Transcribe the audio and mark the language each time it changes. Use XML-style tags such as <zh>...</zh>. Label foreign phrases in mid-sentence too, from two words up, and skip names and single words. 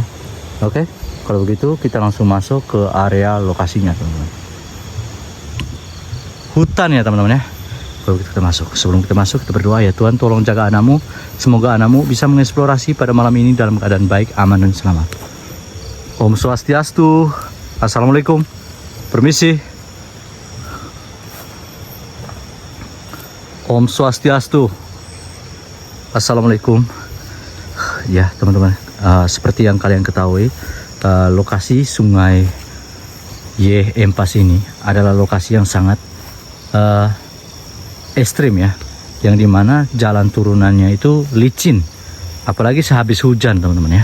<id>Oke, kalau begitu kita langsung masuk ke area lokasinya teman-teman. Hutan ya teman-teman ya. Kalau begitu kita masuk. Sebelum kita masuk kita berdoa ya Tuhan, tolong jaga anakmu. Semoga anakmu bisa mengeksplorasi pada malam ini dalam keadaan baik, aman dan selamat. Om Swastiastu. Assalamualaikum. Permisi. Om Swastiastu. Assalamualaikum. Ya teman-teman, seperti yang kalian ketahui, lokasi sungai Ye Empas ini adalah lokasi yang sangat ekstrim ya, yang dimana jalan turunannya itu licin, apalagi sehabis hujan teman-teman ya.</id>